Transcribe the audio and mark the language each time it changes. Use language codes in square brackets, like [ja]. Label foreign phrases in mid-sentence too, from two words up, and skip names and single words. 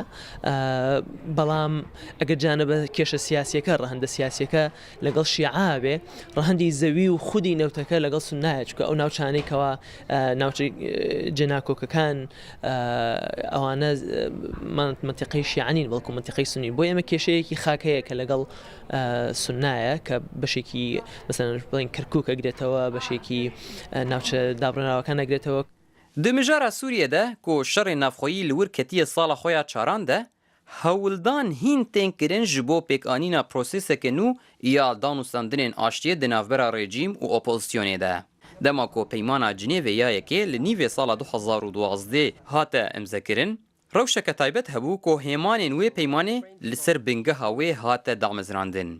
[ckb] بەڵام ئەگەر جانەبە کێشە سیاسیەکە ڕەهەندە سیاسیەکە لەگەڵ شیعە بێ، ڕەهەندی زەوی و خودی نەوتەکە لەگەڵ سونایە، چونکە ئەو ناوچانەی کەوا ناوچە جێناکۆکەکان ئەوانە منتیقەی شیعەنین بەڵکو منتیقەی سونی. بۆ ئێمە کێشەیەکی خاکەیە کە لەگەڵ سونایە کە بەشێکی مەسەڵەن بڵین کەرکووک ئەگرێتەوە، بەشێکی ناوچە دابڕێنراوەکان ئەگرێتەوە. [ku] Di mijara Sûriyê de ku şerê navxweyî li wir ketiye sala xwe ya çaran de, hewildan hîn tên kirin ji bo pêkanîna proseseke nû ya danûstandinên aştiyê di navbera rejîm û opozisyonê de. Dema ku peymana Cinêvê ya yekê li nîvê sala 2012 hate imzekirin, rewşeke taybet hebû ku hêmanên wê peymanê li ser bingeha wê hate damezrandin.